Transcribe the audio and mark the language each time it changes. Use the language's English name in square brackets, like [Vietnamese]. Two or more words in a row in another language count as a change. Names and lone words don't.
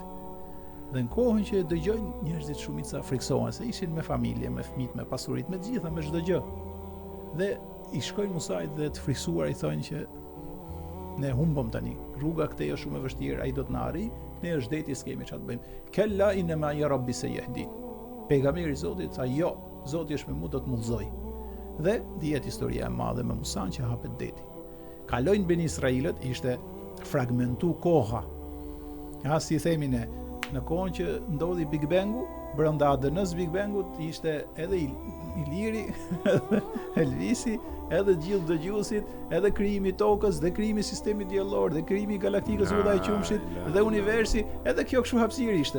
[Albanian] Dhe në kohën që dëgjojnë njerëzit shumica friksohen se ishin me familje, me fëmijë, me pasuritë, me të gjitha, me çdo gjë. Dhe i shkojnë Musait dhe të friksuar i thonë që ne humbëm tani, rruga këtej është shumë e vështirë, ai do të na arrijë, ne është deti, s'kemi çfarë të bëjmë. [Arabic] كلا إن معي ربي سيهدين. [Albanian] Pejgamberi i Zotit tha, jo, Zoti është me mua, do të mullzoj. Dhe dihet historia e madhe me Musan që hapet deti. Kalojnë Ben Israilët, ishte fragmentu koha. Ja, si themi ne, në kohën që ndodhi Big Bangu, brenda ADN-s Big Bangut ishte edhe Iliri, edhe Elvisi, edhe gjithë dëgjuesit, edhe krijimi i tokës, dhe krijimi i sistemit diellor, dhe krijimi i galaktikës Uda e Qumshit, dhe universi, edhe kjo kështu hapësirë ishte.